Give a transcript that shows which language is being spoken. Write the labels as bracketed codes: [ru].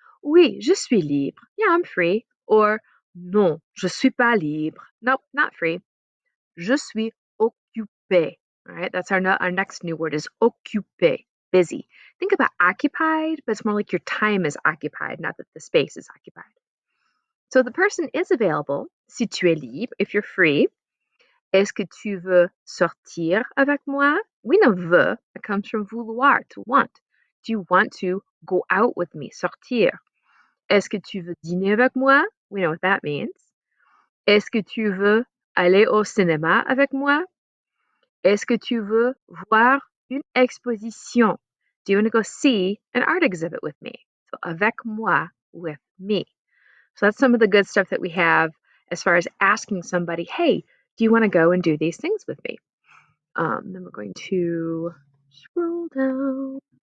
[fr] Oui, je suis libre. [en] Yeah, I'm free. Or, [fr] non, je suis pas libre. [en] Nope, not free. [fr] Je suis occupé. [en] All right, that's our next new word is occupé, busy. Think about occupied, but it's more like your time is occupied, not that the space is occupied. So the person is available, [fr] si tu es libre, [en] if you're free. [fr] Est-ce que tu veux sortir avec moi? [en] We know veux, it comes from vouloir, to want. Do you want to go out with me, sortir? [fr] Est-ce que tu veux dîner avec moi? [en] We know what that means. [fr] Est-ce que tu veux aller au cinéma avec moi? Est-ce que tu veux voir une exposition? [en] Do you want to go see an art exhibit with me? So [fr] avec moi, [en] with me. So that's some of the good stuff that we have as far as asking somebody, hey, do you want to go and do these things with me? Then we're going to scroll down.